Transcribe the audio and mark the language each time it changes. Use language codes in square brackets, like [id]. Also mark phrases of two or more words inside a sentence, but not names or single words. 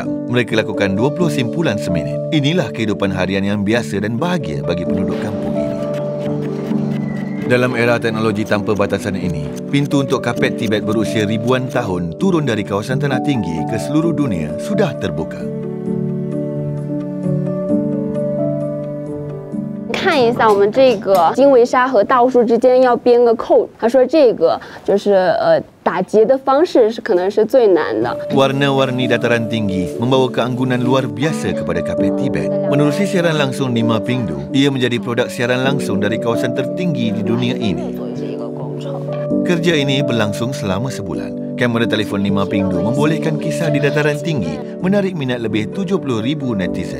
[ms] Mereka lakukan 20 simpulan seminit. Inilah kehidupan harian yang biasa dan bahagia bagi penduduk kampung ini. Dalam era teknologi tanpa batasan ini, pintu untuk kapet Tibet berusia ribuan tahun turun dari kawasan tanah tinggi ke seluruh dunia sudah terbuka. [zh] 看一下我们这个经纬纱和倒数之间要编个扣，他说这个就是打结的方式是可能是最难的。 [ms] Warna-warni dataran tinggi membawa keanggunan luar biasa kepada kapet Tibet. Menerusi siaran langsung Nima Pingdu, ia menjadi produk siaran langsung dari kawasan tertinggi di dunia ini. Kerja ini berlangsung selama sebulan. Kamera telefon Nima Pingdu membolehkan kisah di dataran tinggi menarik minat lebih 70,000 netizen.